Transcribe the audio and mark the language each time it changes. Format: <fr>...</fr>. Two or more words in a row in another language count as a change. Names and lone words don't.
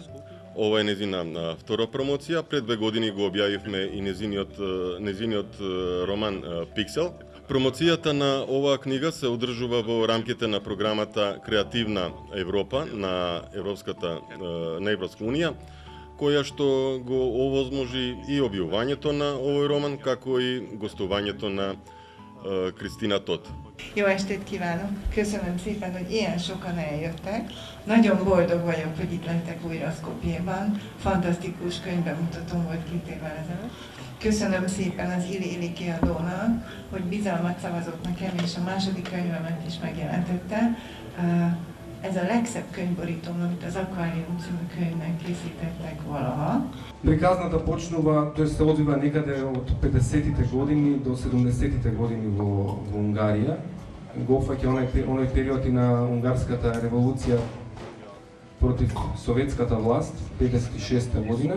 <mk>Ова е незина втора промоција. Пред 2 години го објавивме и незиниот роман Пиксел. Промоцијата на оваа книга се одржува во рамките на програмата Креативна Европа на Европска унија, која што го овозможи и објавувањето на овој роман, како и гостувањето на Krisztina Tot.</mk> <hu>Jó estét kívánok! Köszönöm szépen, hogy ilyen sokan eljöttek. Nagyon boldog vagyok, hogy itt lettek újra Skopjéban. Fantasztikus könyvbemutatóm volt 2 évvel ezelőtt. Köszönöm szépen az Ili kiadónak, hogy bizalmat szavazott nekem, és a második könyvemet is megjelentette. Ez a legszebb könyvborítóm, amit az Akvárium című könyvnek készítettek valaha.</hu> <mk>Приказната почнува, тој се одвива некаде од 50-тите години до 70-тите години во Унгарија. Го опфаќа оној период и на унгарската револуција против советската власт, 56-та година.</mk>